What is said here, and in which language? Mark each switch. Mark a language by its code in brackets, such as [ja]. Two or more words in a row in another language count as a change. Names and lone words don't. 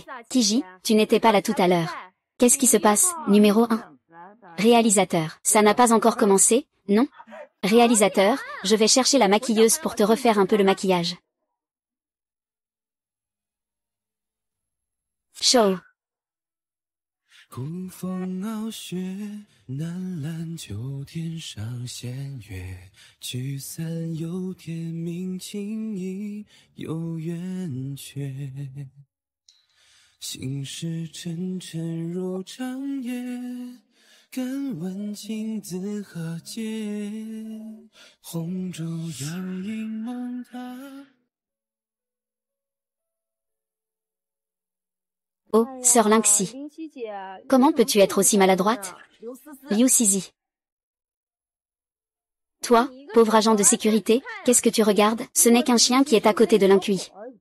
[fr] Kiji, tu n'étais pas là tout à l'heure. Qu'est-ce qui se passe, numéro 1? Réalisateur. Ça n'a pas encore commencé, non? Réalisateur, je vais chercher la maquilleuse pour te refaire un peu le maquillage. Show. [zh] 古风傲雪，南揽秋天上弦月，聚散有天明，情意有圆缺。心事沉沉如长夜，敢问情字何解？红烛摇影梦他。 [fr] Oh, sœur Lynxie. Comment peux-tu être aussi maladroite? Liu Sizi. Toi, pauvre agent de sécurité, qu'est-ce que tu regardes? Ce n'est qu'un chien qui est à côté de l'incuit.